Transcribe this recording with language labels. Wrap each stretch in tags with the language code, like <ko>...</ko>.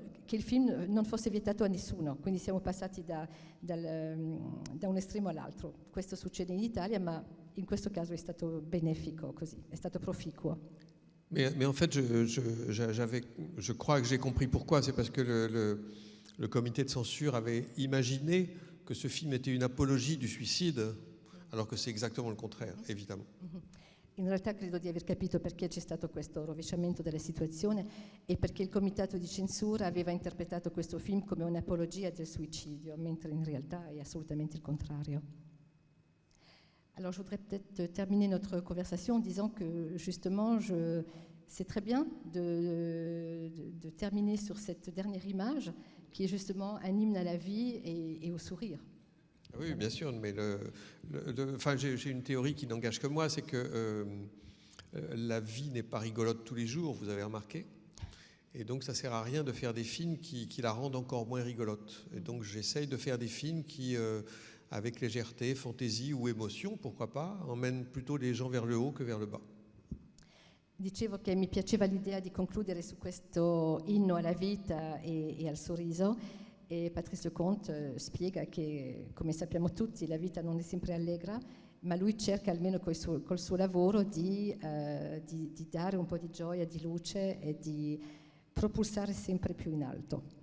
<it>che il film non fosse vietato a nessuno, quindi siamo passati da un estremo all'altro. Questo succede in Italia, ma in questo caso è stato benefico così, è stato proficuo.</it> <fr>Mais en fait, je crois que j'ai compris pourquoi. C'est parce que le comité de censure avait imaginé que ce film était une apologie du suicide, alors que c'est exactement le contraire, évidemment.</fr> <it>In realtà credo di aver capito perché c'è stato questo rovesciamento della situazione e perché il comitato di censura aveva interpretato questo film come un'apologia del suicidio, mentre in realtà è assolutamente il contrario.</it> <fr>Alors je voudrais peut-être terminer notre conversation en disant que justement c'est très bien de terminer sur cette dernière image qui est justement un hymne à la vie et au sourire. Oui, bien sûr, mais j'ai une théorie qui n'engage que moi, c'est que la vie n'est pas rigolote tous les jours, vous avez remarqué, et donc ça sert à rien de faire des films qui la rendent encore moins rigolote. Et donc j'essaye de faire des films qui, avec légèreté, fantaisie ou émotion, pourquoi pas, emmènent plutôt les gens vers le haut que vers le bas.</fr> <it>Dicevo che mi piaceva l'idea di concludere su questo inno alla vita e al sorriso. E Patrice Lecomte spiega che, come sappiamo tutti, la vita non è sempre allegra, ma lui cerca almeno col suo lavoro di dare un po' di gioia, di luce e di propulsare sempre più in alto.</it>